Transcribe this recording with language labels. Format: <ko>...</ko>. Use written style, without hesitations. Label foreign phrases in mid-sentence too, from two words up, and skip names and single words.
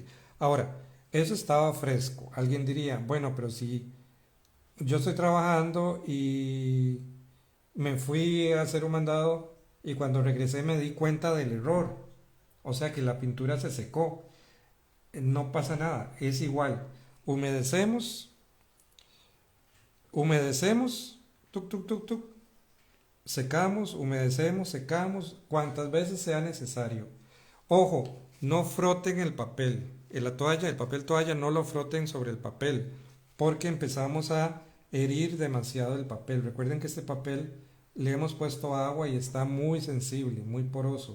<es>Ahora, eso estaba fresco. Alguien diría, bueno, pero si yo estoy trabajando y me fui a hacer un mandado y cuando regresé me di cuenta del error. O sea que la pintura se secó. No pasa nada, es igual. Humedecemos, humedecemos, tuk, tuk, tuk, tuk. Secamos, humedecemos, secamos, cuantas veces sea necesario. Ojo, no froten el papel. La toalla, el papel toalla, no lo froten sobre el papel, porque empezamos a herir demasiado el papel. Recuerden que este papel le hemos puesto agua y está muy sensible, muy poroso.</es>